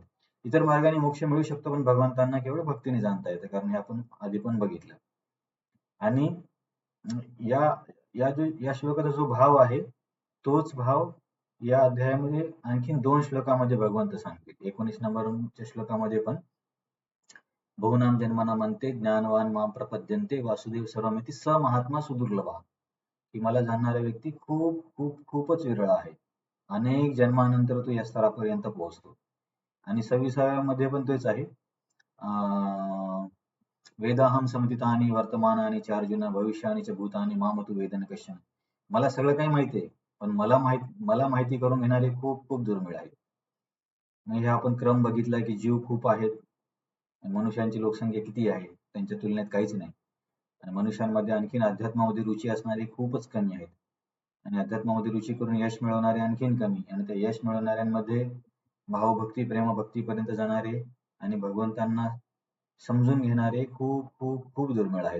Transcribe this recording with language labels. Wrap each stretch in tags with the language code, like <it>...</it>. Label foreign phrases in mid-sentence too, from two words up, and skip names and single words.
<mr>इतर मार्गाने मोक्ष मिळू शकतो पण भगवंतांना केवळ भक्तीने जाणता येतं कारण हे आपण आधी पण बघितलं. आणि या या श्लोकाचा जो भाव आहे तोच भाव या अध्यायामध्ये आणखीन 2 श्लोकामध्ये भगवंत सांगतील. 19 नंबरच्या श्लोकामध्ये पण</mr> <sa>बहुनाम जन्मनाम अन्ते ज्ञानवान माम प्रपद्यन्ते वासुदेव सर्वमिती स महात्मा सुदुर्लभा.</sa> <mr>की मला जाणणारा व्यक्ती खूप खूप खूपच विरळ आहे. अनेक जन्मानंतर तो या स्तरापर्यंत पोहोचतो. आणि 26व्या मध्ये पण तेच आहे.</mr> <sa>वेदाहम समतीतानि वर्तमानानि च अर्जुन भविष्यानि च भूतानि माम तु वेद न कश्चन.</sa> <mr>मला सगळं काही माहिती आहे. पण मला माहिती करून घेणारे खूप खूप दुर्मिळ आहेत. मग हे आपण क्रम बघितला की जीव खूप आहेत, मनुष्यांची लोकसंख्या किती आहे त्यांच्या तुलनेत काहीच नाही, आणि मनुष्यांमध्ये आणखीन अध्यात्मामध्ये रुची असणारे खूपच कमी आहेत, आणि अध्यात्मामध्ये रुची करून यश मिळवणारे आणखीन कमी, आणि त्या यश मिळवणाऱ्यांमध्ये भावभक्ती प्रेमभक्तीपर्यंत जाणारे आणि भगवंतांना समजून घेणारे खूप खूप खूप दुर्मिळ आहेत.</mr>